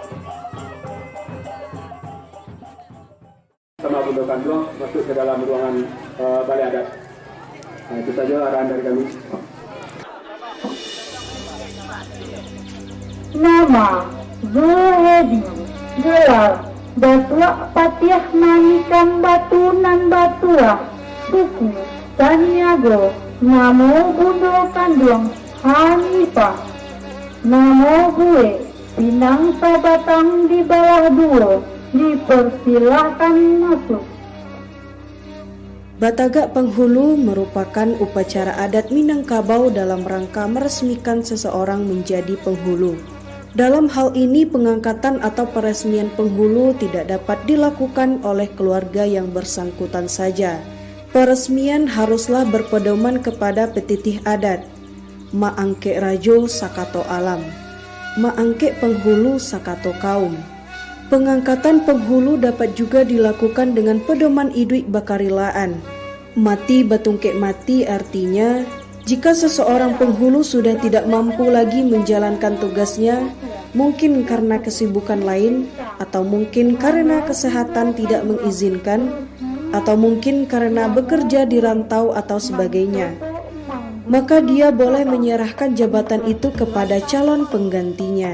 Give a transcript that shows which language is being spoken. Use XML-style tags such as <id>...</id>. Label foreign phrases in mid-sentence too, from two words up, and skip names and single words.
<id>Sama Bunda Kanduang masuk ke dalam ruangan balai adat. Nah, itu saja arahan dari kami. Nama Zuhedi, gelar Datua Patiah Manikan Batunan Batua, suku Taniago, namo Bunda Kanduang Hanifah, namo gue Pinang Sabatang di bawah dua, dipersilahkan masuk. Batagak Penghulu merupakan upacara adat Minangkabau dalam rangka meresmikan seseorang menjadi penghulu. Dalam hal ini pengangkatan atau peresmian penghulu tidak dapat dilakukan oleh keluarga yang bersangkutan saja. Peresmian haruslah berpedoman kepada petitih adat.</id> <min>Maangke rajo sakato alam, maangke penghulu sakato kaum.</min> <id>Pengangkatan penghulu dapat juga dilakukan dengan pedoman</id> <min>iduik bakarilaan. Mati batungke mati</min> <id>artinya, jika seseorang penghulu sudah tidak mampu lagi menjalankan tugasnya, mungkin karena kesibukan lain, atau mungkin karena kesehatan tidak mengizinkan, atau mungkin karena bekerja di rantau atau sebagainya, maka dia boleh menyerahkan jabatan itu kepada calon penggantinya.</id>